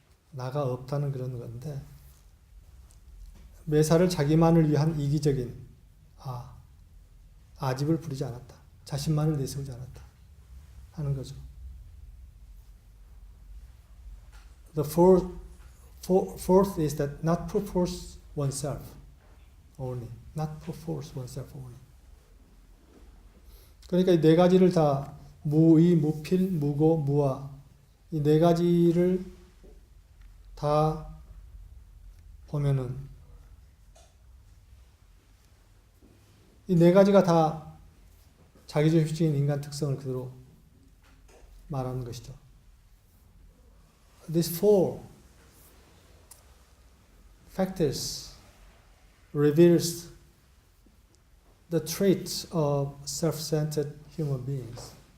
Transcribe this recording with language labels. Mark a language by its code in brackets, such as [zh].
[ko] 나가 없다는 그런 건데 매사를 자기만을 위한 이기적인 아집을 부리지 않았다. 자신만을 내세우지 않았다 하는 거죠. [en] The fourth is that not perforce oneself only. Not perforce oneself only. [ko] 그러니까 이 네 가지를 다 무의, 무필, 무고, 무아 이 네 가지를 다 보면은 이 네 가지가 다 자기중심적인 인간 특성을 그대로 말하는 것이죠. [en] These four factors reveals the traits of self-centered human beings.